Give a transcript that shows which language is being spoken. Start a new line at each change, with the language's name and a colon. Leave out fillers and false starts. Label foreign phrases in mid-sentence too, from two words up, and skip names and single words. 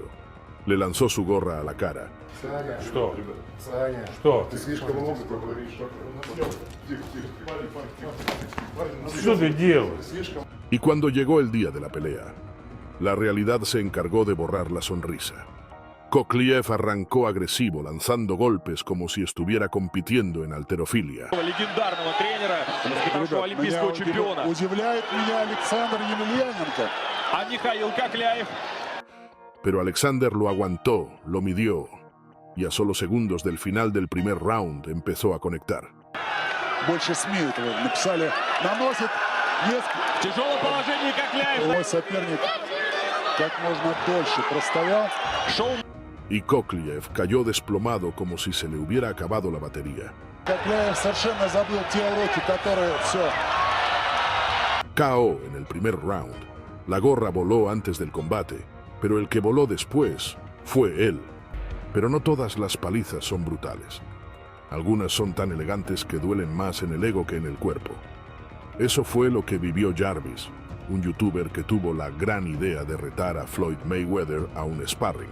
Spanish: Le lanzó su gorra a la cara. Y cuando llegó el día de la pelea, la realidad se encargó de borrar la sonrisa. Koklyaev arrancó agresivo, lanzando golpes como si estuviera compitiendo en halterofilia.
Russian: Легендарного тренера, воспитавшего олимпийского чемпиона. Удивляет меня Александр Емельяненко. А Михаил Кокляев.
Spanish: Pero Alexander lo aguantó, lo midió, y a solo segundos del final del primer round empezó a conectar.
Russian: Больше СМИ этого написали. Наносит несколько. Тяжелое положение Кокляев. Мой соперник как можно дольше простоял. Шоу.
Spanish: Y Koklyaev cayó desplomado como si se le hubiera acabado la batería.
Russian: Кокляев совершенно забыл те уроки, которые все.
Spanish: KO en el primer round. La gorra voló antes del combate, pero el que voló después fue él. Pero no todas las palizas son brutales. Algunas son tan elegantes que duelen más en el ego que en el cuerpo. Eso fue lo que vivió Jarvis, un youtuber que tuvo la gran idea de retar a Floyd Mayweather a un sparring.